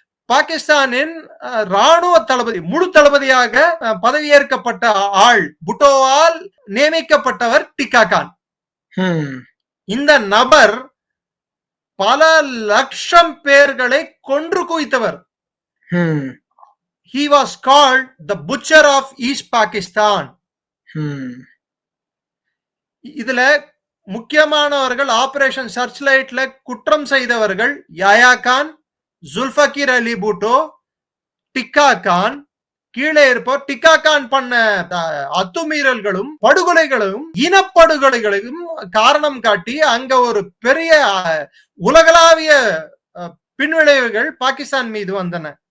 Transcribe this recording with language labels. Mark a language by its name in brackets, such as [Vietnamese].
[Tamil] பாகிஸ்தானின் ராணுவ தளபதி, முழு தளபதியாக பதவியேற்கப்பட்ட ஆள், புட்டோவால் நியமிக்கப்பட்டவர் டிக்கா கான். இந்த நபர் பல லட்சம் பேர்களை கொன்று குவித்தவர். [English] He was called the butcher of East Pakistan. [Tamil] இதுல முக்கியமானவர்கள், ஆபரேஷன் சர்ச் லைட்ல குற்றம் செய்தவர்கள் யாயா கான், ஜுல்ஃபகீர் அலி பூட்டோ, டிக்கா கான். கீழே இருப்போர் டிக்கா கான் பண்ண அத்துமீறல்களும் படுகொலைகளும் இனப்படுகொலைகளையும் காரணம் காட்டி அங்க ஒரு பெரிய உலகளாவிய பின்விளைவுகள் பாகிஸ்தான் மீது வந்தன.